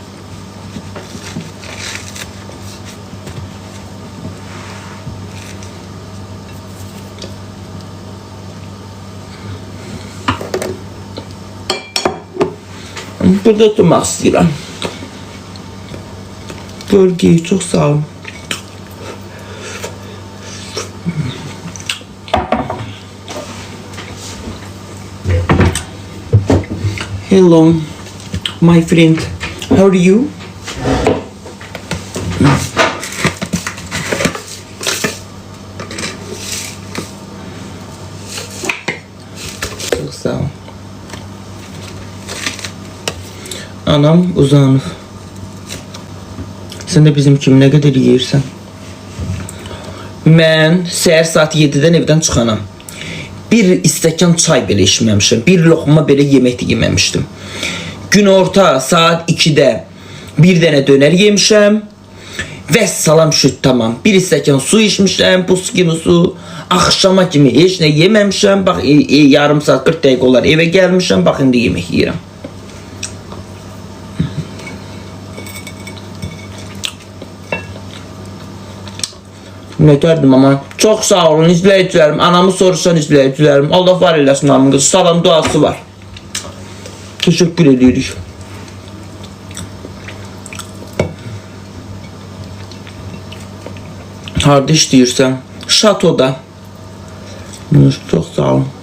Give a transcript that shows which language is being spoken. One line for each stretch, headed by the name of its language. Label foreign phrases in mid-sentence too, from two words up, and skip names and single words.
Azerbaijani: Burada oturmaq istəyirəm. Bölgeyi çox sağ olun.
English: Hello, my friend. How are you?
Turkish: Çok sağ ol.
Azerbaijani: Anam uzanıb. Sen de bizim kimi nə qədər yeyirsən? Mən səhər saat 7-dən evdən çıxanam. Bir istəkan çay belə içməmişəm. Bir loxma belə yemək yeməmişdim. Gün orta saat 2-də bir dənə dönər yemişəm. Və salam şüt tamam. Bir istəkan su içmişəm, buz kimi su. Axşama kimi heç nə yeməmişəm. Bax yarım saat 40 dəqiqə olar evə gəlmişəm. Bax indi yemək yeyirəm.
Turkish: Ne derdim ama çok sağ olun izleyicilerim. Anamı sorursan izleyicilerim. Allah var eylesin anamın kızı. Salam duası var. Teşekkür ediyoruz.
Azerbaijani: Harda işləyirsən?
Turkish: Şatoda. Çok sağ olun.